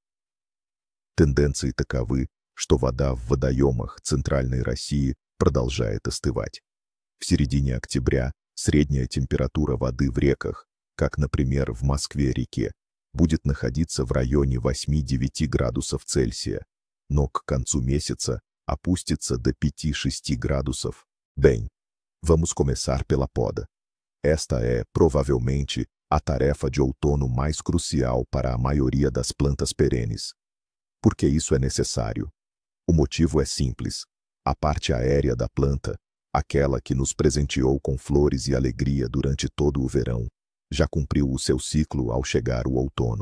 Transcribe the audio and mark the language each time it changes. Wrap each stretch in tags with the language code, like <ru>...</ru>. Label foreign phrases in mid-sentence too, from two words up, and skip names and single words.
<ru>Тенденции таковы, что вода в водоемах Центральной России продолжает остывать. В середине октября средняя температура воды в реках, как, например, в Москве-реке, будет находиться в районе 8-9 градусов Цельсия, но к концу месяца опустится до 5-6 gradus.</ru> <pt>Bem, vamos começar pela poda. Esta é, provavelmente, a tarefa de outono mais crucial para a maioria das plantas perenes. Por que isso é necessário? O motivo é simples. A parte aérea da planta, aquela que nos presenteou com flores e alegria durante todo o verão, já cumpriu o seu ciclo ao chegar o outono.</pt>